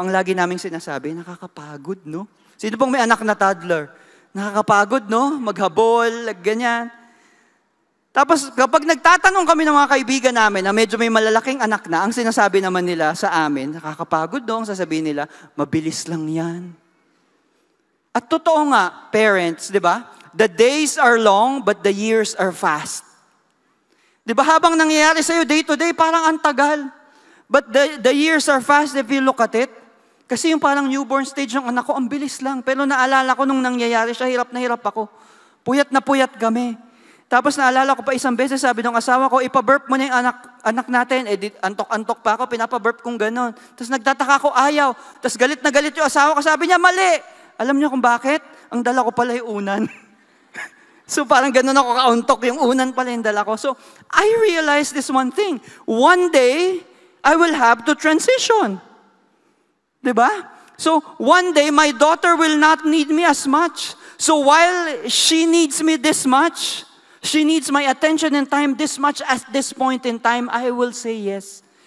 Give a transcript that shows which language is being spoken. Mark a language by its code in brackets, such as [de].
[tl] Ang lagi naming sinasabi, nakakapagod, no? Sino pong may anak na toddler? Nakakapagod, no? Maghabol, ganyan. Tapos kapag nagtatanong kami ng mga kaibigan namin na medyo may malalaking anak na, ang sinasabi naman nila sa amin, nakakapagod dong, sasabihin nila, mabilis lang yan. At totoo nga, parents, di ba? [en] The days are long, but the years are fast. [tl] Di ba habang nangyayari sa'yo [en] day to day, [tl] parang ang tagal. [en] But the years are fast if you look at it. [tl] Kasi yung parang newborn stage ng anak ko, ang bilis lang. Pero naalala ko nung nangyayari siya, hirap na hirap ako. Puyat na puyat kami. Tapos naalala ko pa isang beses, sabi ng asawa ko, ipa-burp mo na yung anak natin. Antok-antok pa ako, pinapa-burp kong gano'n. Tapos nagtataka ko, ayaw. Tapos galit na galit yung asawa ko, sabi niya, mali. Alam niyo kung bakit? Ang dala ko pala yung unan. So parang gano'n ako kauntok, yung unan pala yung dala ko. [en] So I realized this one thing. One day, I will have to transition. [tl] Diba? [en] So one day, my daughter will not need me as much. So while she needs me this much, she needs my attention and time this much at this point in time, I will say yes.